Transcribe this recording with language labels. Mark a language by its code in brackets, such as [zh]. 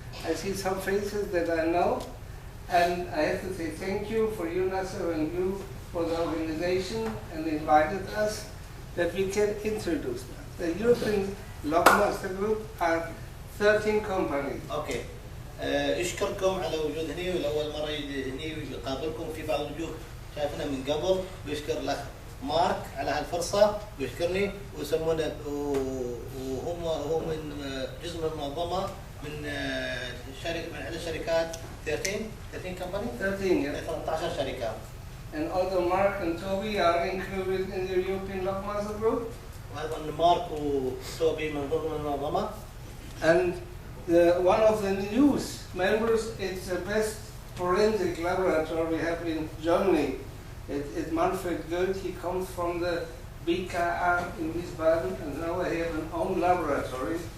[en] I see some faces that I know. And I have to say thank you for you, Nasser, and you, for the organization and invited us that we can introduce them. The European Lockmaster Group are 13 companies. Okay. [ar] اشكركم على وجود هني، والاول مره يجي هني ويقابلكم. في بعض الوجوه شايفنا من قبل، ويشكر الاخ مارك على هالفرصه ويشكرني، ويسمونا وهم من جزء من المنظمه من شركه من عدد شركات 13 كمباني 13 شركه. [en] And although Marc and Toby are included in the European Lockmaster Group, [ar] وايضا مارك وتوبي من ضمن المنظمه. [en] and one of the newest members is the best forensic laboratory we have in Germany. It's Manfred Goeth. He comes from the BKA in Wiesbaden, and now they have an own laboratory.